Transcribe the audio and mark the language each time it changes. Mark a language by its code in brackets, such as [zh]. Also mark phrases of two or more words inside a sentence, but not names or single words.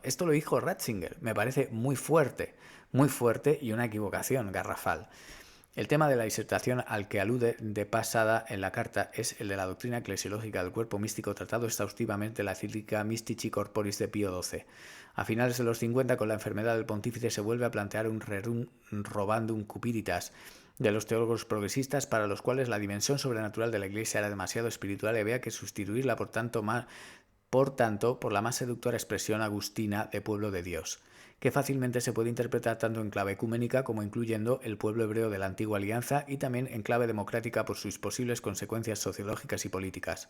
[es] Esto lo dijo Ratzinger, me parece muy fuerte y una equivocación garrafal. El tema de la disertación al que alude de pasada en la carta es el de la doctrina eclesiológica del cuerpo místico tratado exhaustivamente en la encíclica Mystici Corporis de Pío XII. A finales de los 50, con la enfermedad del pontífice, se vuelve a plantear un [la] rerum robandum cupiditas [es] de los teólogos progresistas, para los cuales la dimensión sobrenatural de la Iglesia era demasiado espiritual y había que sustituirla, por tanto, por la más seductora expresión agustina de pueblo de Dios, que fácilmente se puede interpretar tanto en clave ecuménica como incluyendo el pueblo hebreo de la antigua alianza y también en clave democrática por sus posibles consecuencias sociológicas y políticas.